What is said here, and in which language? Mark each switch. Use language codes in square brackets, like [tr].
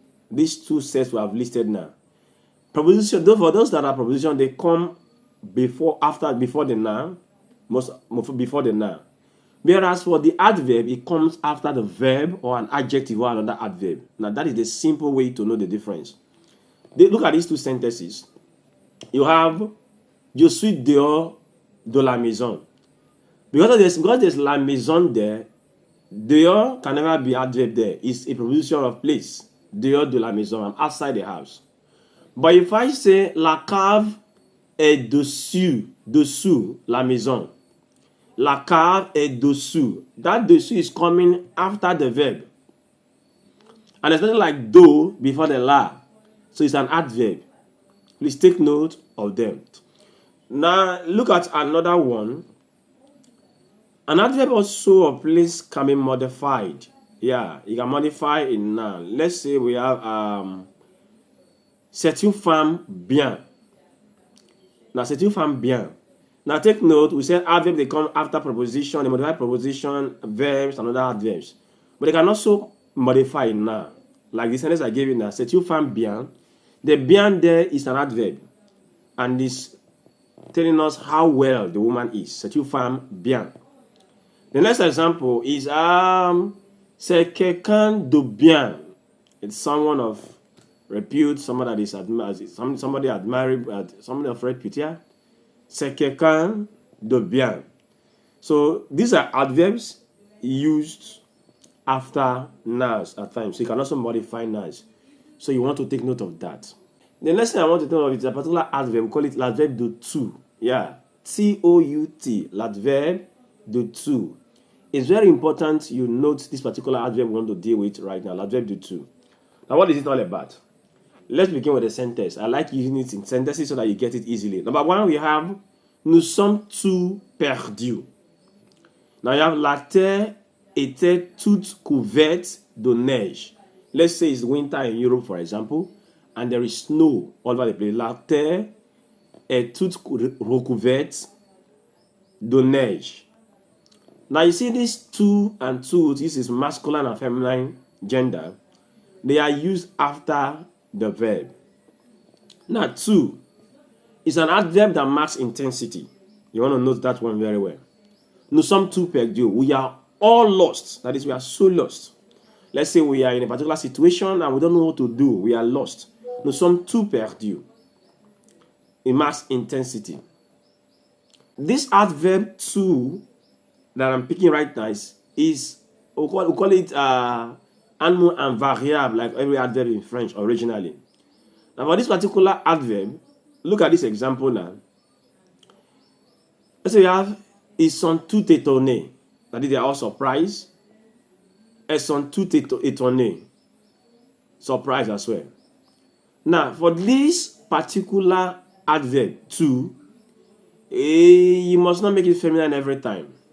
[en] These two sets we have listed now. Preposition, for those that are preposition, they come before the noun, before the noun. Whereas for the adverb, it comes after the verb or an adjective or another adverb. Now that is the simple way to know the difference. Look at these two sentences. You have [fr] je suis dehors de la maison. [en] Because there's la maison there, dehors can never be adverb there. It's a preposition of place. [fr] Dehors de la maison, [en] I'm outside the house. But if I say [fr] la cave est dessous la maison. La cave est dessous. [en] That dessous is coming after the verb. And there's nothing like do before the la. So it's an adverb. Please take note of them. Now look at another one. An adverb also of place can be modified. Yeah, you can modify it now. Let's say we have [fr] c'est une femme bien. Now c'est une femme bien. [en] Now take note, we said adverb they come after preposition, they modify preposition, verbs, and other adverbs. But they can also modify now. Like the sentence I gave you now, [fr] c'est une femme bien. [en] The bien there is an adverb. And it's telling us how well the woman is. [fr] C'est une femme bien. [en] The next example is [fr] c'est quelqu'un de bien. [en] It's someone of repute, someone that is somebody admired, somebody of repute. Yeah? [fr] C'est quelqu'un de bien. [en] So these are adverbs used after nouns at times. So you can also modify nouns. So you want to take note of that. The next thing I want to know is a particular adverb. We call it l'adverbe de tout. Yeah. T-O-U-T. [fr] L'adverbe de tout. [en] It's very important you note this particular adverb we want to deal with right now. [fr] L'adverbe de tout. [en] Now what is it all about? Let's begin with a sentence. I like using it in sentences so that you get it easily. Number one, we have [fr] nous sommes tous perdus. [en] Now you have [fr] la terre était toute couverte de neige. [en] Let's say it's winter in Europe, for example, and there is snow all over the place. [fr] La terre est toute recouverte de neige. [en] Now you see these two and two, this is masculine and feminine gender. They are used after the verb. Now, two is an adverb that marks intensity. You want to note that one very well. [fr] Nous sommes tous perdus. [en] We are all lost. That is, we are so lost. Let's say we are in a particular situation and we don't know what to do. We are lost. [fr] Nous sommes tous perdus. [en] It marks intensity. This adverb two that I'm picking right now is we call it animal and variable, like every adverb in French originally. Now for this particular adverb, look at this example now. Let's say we have [fr] ils sont tout étonnés. [en] That is, they are all surprised. [fr] Elles sont tout étonnées. [en] Surprised as well. Now for this particular adverb two, you must not make it feminine every time.